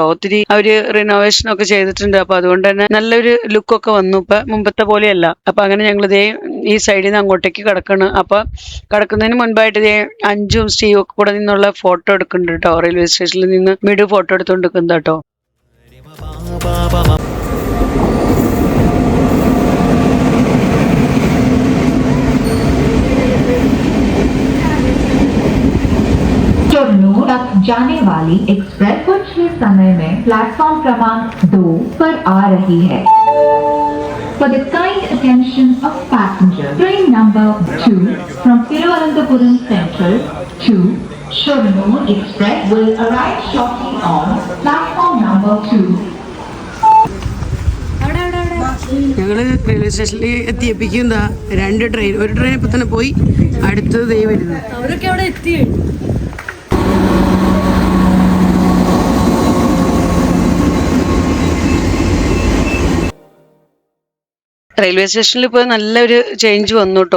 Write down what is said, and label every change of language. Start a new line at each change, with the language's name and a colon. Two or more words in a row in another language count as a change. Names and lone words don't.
Malayalam: ഒത്തിരി അവര് റിനോവേഷൻ ഒക്കെ ചെയ്തിട്ടുണ്ട്. അപ്പൊ അതുകൊണ്ട് തന്നെ നല്ലൊരു ലുക്കൊക്കെ വന്നു. ഇപ്പൊ മുമ്പത്തെ പോലെയല്ല. അപ്പൊ അങ്ങനെ ഞങ്ങൾ ഇതേ ഈ സൈഡിൽ നിന്ന് അങ്ങോട്ടേക്ക് കിടക്കണം. അപ്പൊ കിടക്കുന്നതിന് മുൻപായിട്ട് ഇതേ അഞ്ചും സ്റ്റീവും ഒക്കെ കൂടെ നിന്നുള്ള ഫോട്ടോ എടുക്കുന്നുണ്ട് കേട്ടോ. റെയിൽവേ സ്റ്റേഷനിൽ നിന്ന് മിഡ് ഫോട്ടോ എടുത്തുകൊണ്ടിരിക്കുന്നത് കേട്ടോ.
Hindi: तक जाने वाली एक्सप्रेस कुछ ही समय में प्लेटफॉर्म क्रमांक 2 पर आ रही है.
English: For the kind attention of passengers, train number 2 from Thiruvananthapuram Central to Shoranur Express will arrive shortly on platform number 2.
Malayalam: ഞങ്ങൾ റെയിൽവേ സ്റ്റേഷനിൽ എത്തിയപ്പിക്കും 2 ട്രെയിൻ. ഒരു ട്രെയിൻ ഇപ്പം തന്നെ പോയി, അടുത്തത് ദേ വരുന്നു. അവരൊക്കെ അവിടെ എത്തി. റെയിൽവേ സ്റ്റേഷനിൽ ഇപ്പോൾ നല്ലൊരു ചേഞ്ച് വന്നു കേട്ടോ.